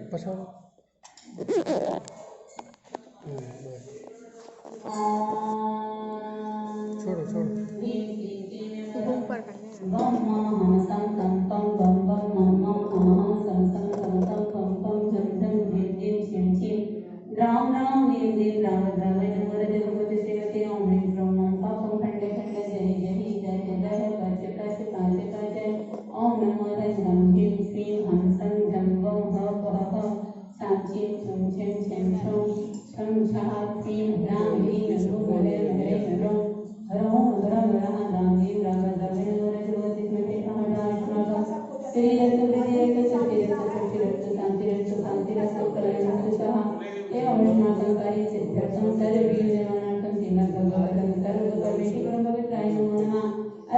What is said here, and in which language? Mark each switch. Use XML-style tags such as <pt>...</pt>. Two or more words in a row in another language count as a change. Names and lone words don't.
<hi>छोड़ो छोड़ो</hi> <sa>बम हम सम तम पम बम बम मम हम सम सम तम तम पम पम झम झम झिम झिम छिम छिम राम राम वीर वीर राम राम नमो भगवते श्रीमती ओम ह्रीं क्रों नम पापम खंड खंड जय जय जय जय पच पच पाच पाच ओम नमो रम ह्रीं श्रीं हम सम झम वम ह प ह साम छिम छम छिम छिम छम छम छा ह्रीं राम ह्रीं नमो हरे हरे नमो हरो हरो राम ह्रीं राम राम श्री रक्त प्रति रक्त शक्ति रक्त शांति रक्त कल्याण स्वाहा एवं विष्णुकंकारी सिद्धर्थं सर्ववीर्यमानार्थं श्रीमद् भगवतं सर्वकर्मेषु पवित्राय नमो नमः।</sa>